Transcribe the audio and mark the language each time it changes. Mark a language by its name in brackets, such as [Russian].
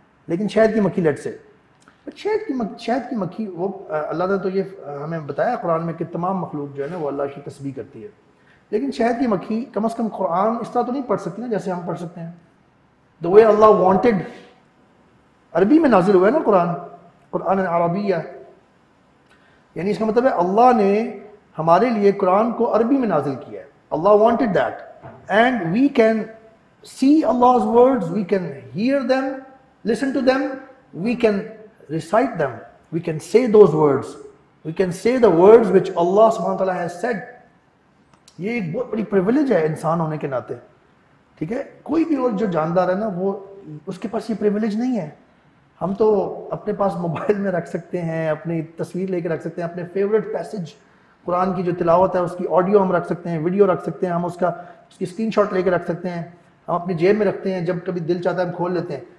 [Urdu] لیکن شہد کی مکھی لیٹ سے شہد کی مکھی وہ اللہ نے تو یہ ہمیں بتایا قرآن میں کہ تمام مخلوق جو ہے نا وہ اللہ کی تسبیح کرتی ہے، لیکن شہد کی مکھی کم از کم قرآن اس طرح تو نہیں پڑھ سکتی نا جیسے ہم پڑھ سکتے ہیں. [English] The way Allah wanted. [Urdu] عربی میں نازل ہوا ہے نا قرآن عربیہ، یعنی اس کا مطلب ہے اللہ نے ہمارے لیے قرآن کو عربی میں نازل کیا ہے. [English] Allah wanted that and we can see Allah's words, we can hear them, listen to them, we can recite them, we can say those words, we can say the words which Allah subhanahu wa ta'ala has said. [Urdu] یہ ایک بہت بڑی privilege ہے انسان ہونے کے ناطے، ٹھیک ہے. کوئی بھی اور جو جاندار ہے نا وہ اس کے پاس یہ پریویلیج نہیں ہے. ہم تو اپنے پاس موبائل میں رکھ سکتے ہیں، اپنی تصویر لے کے رکھ سکتے ہیں، اپنے فیوریٹ پیسج قرآن کی جو تلاوت ہے اس کی آڈیو ہم رکھ سکتے ہیں، ویڈیو رکھ سکتے ہیں، ہم اس کی اسکرین شاٹ لے کے رکھ سکتے ہیں، ہم اپنی جیب میں رکھتے ہیں، جب کبھی دل چاہتا ہے ہم کھول لیتے ہیں.